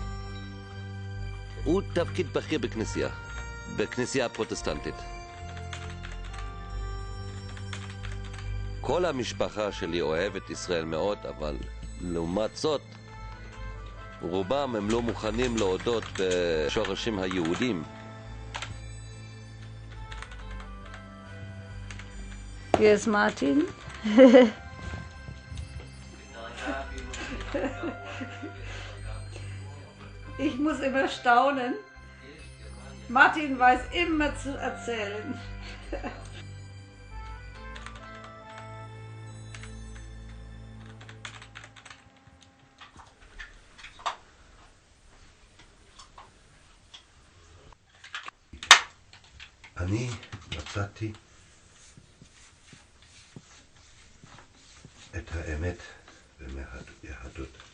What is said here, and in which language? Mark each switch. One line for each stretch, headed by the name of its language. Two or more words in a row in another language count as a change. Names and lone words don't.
Hebrew: הוא תפקיד בכיר בכנסייה הפרוטסטנטית. כל המשפחה שלי אוהבת ישראל מאוד, אבל לעומת זאת, רובם הם לא מוכנים להודות בשורשים היהודים.
German: Hier ist Martin. Ich muss immer staunen. Martin weiß immer zu erzählen.
Hebrew: אני מצאתי את האמת ביהדות.